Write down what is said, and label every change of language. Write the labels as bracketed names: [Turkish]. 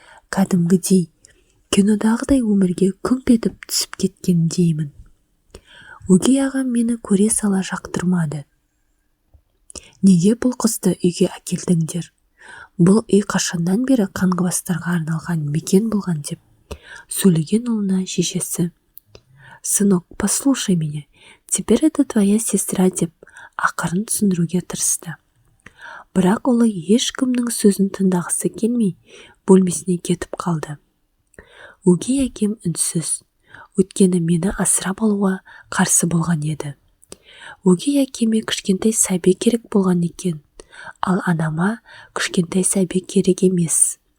[Kazakh] Кәдімгідей, кинодағыдай өмірге күңк етіп түсіп кеткен деймін. Өгей ағам мені көре сала жақтырмады. Неге бұл қызды үйге әкелдіңдер? Бұл үй қашаннан бері қаңғыбастарға арналған мекен болған деп сөйлеген ұлына шешесі. [Russian] Сынок, послушай меня, теперь это твоя сестра [Kazakh] деп ақырын түсіндіруге тырысты. Бірақ ұлы ешкімнің сөзін тыңдағысы келмей, бөлмесіне кетіп қалды. Өгей әкем үнсіз, өйткені мені асырап алуға қарсы болған еді. Өгей әкеме кішкентай сәби керек болған екен, ал анама кішкентай сәби керек емес.